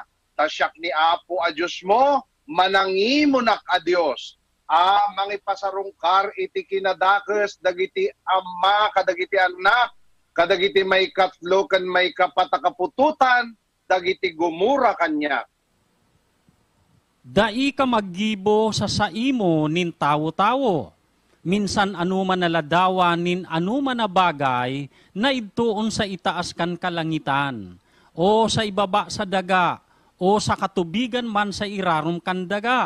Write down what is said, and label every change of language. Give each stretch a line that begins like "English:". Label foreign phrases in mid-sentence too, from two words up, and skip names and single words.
Iloko: Tasyak ni Apo a Diyos mo, manangimunak a Diyos. Mangipasarungkar iti kinadakes dagiti ama kadagiti anak kadagiti may katlo ken may kapatakapututan dagiti gumura kanya.
Bikol: Dai ka maggibo sa saimo nin tawo-tawo. Minsan anuman naladawa nin anuman na bagay na idtuon sa itaas kan kalangitan o sa ibaba sa daga o sa katubigan man sa irarum kan daga.